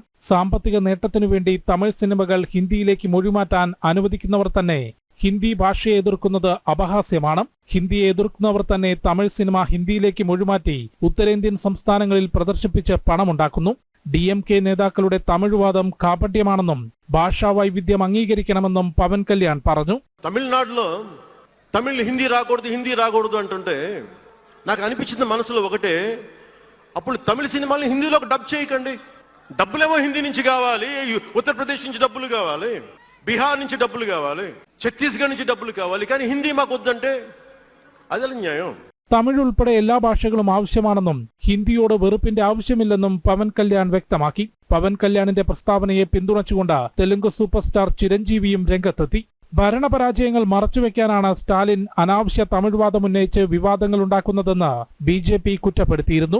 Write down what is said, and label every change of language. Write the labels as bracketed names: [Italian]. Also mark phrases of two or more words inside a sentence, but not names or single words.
[Malayalam] സാമ്പത്തിക നേട്ടത്തിനു വേണ്ടി തമിഴ് സിനിമകൾ ഹിന്ദിയിലേക്ക് മൊഴിമാറ്റാൻ അനുവദിക്കുന്നവർ തന്നെ ഹിന്ദി ഭാഷയെ എതിർക്കുന്നത് അപഹാസ്യമാണ്. ഹിന്ദിയെ എതിർക്കുന്നവർ തന്നെ തമിഴ് സിനിമ ഹിന്ദിയിലേക്ക് മൊഴിമാറ്റി ഉത്തരേന്ത്യൻ സംസ്ഥാനങ്ങളിൽ പ്രദർശിപ്പിച്ച് പണമുണ്ടാക്കുന്നു. DMK നേതാക്കളുടെ തമിഴ് വാദം കാപട്യമാണെന്നും ഭാഷാ വൈവിധ്യം അംഗീകരിക്കണമെന്നും പവൻ കല്യാൺ പറഞ്ഞു. [Telugu] తమిళనాడులో తమిళ్ హిందీ రాకూడదు అంటుంటే నాకు అనిపించింది మనసులో ఒకటే, అప్పుడు తమిళ సినిమాల్ని హిందీలో డబ్ చేయకండి. డబ్బులేమో హిందీ నుంచి కావాలి, ఉత్తరప్రదేశ్ నుంచి డబ్బులు కావాలి, బీహార్ నుంచి డబ్బులు కావాలి, ఛత్తీస్గఢ్ నుంచి డబ్బులు కావాలి, కానీ హిందీ మాకు వద్దంటే అదే న్యాయం. [Malayalam] തമിഴ് ഉൾപ്പെടെ എല്ലാ ഭാഷകളും ആവശ്യമാണെന്നും ഹിന്ദിയോട് വെറുപ്പിന്റെ ആവശ്യമില്ലെന്നും പവൻ കല്യാൺ വ്യക്തമാക്കി. പവൻ കല്യാണിന്റെ പ്രസ്താവനയെ പിന്തുണച്ചുകൊണ്ട് തെലുങ്ക് സൂപ്പർ സ്റ്റാർ ചിരഞ്ജീവിയും രംഗത്തെത്തി. ഭരണപരാജയങ്ങൾ മറച്ചുവെക്കാനാണ് സ്റ്റാലിൻ അനാവശ്യ തമിഴ് വാദം ഉന്നയിച്ച് വിവാദങ്ങൾ ഉണ്ടാക്കുന്നതെന്ന് BJP കുറ്റപ്പെടുത്തിയിരുന്നു.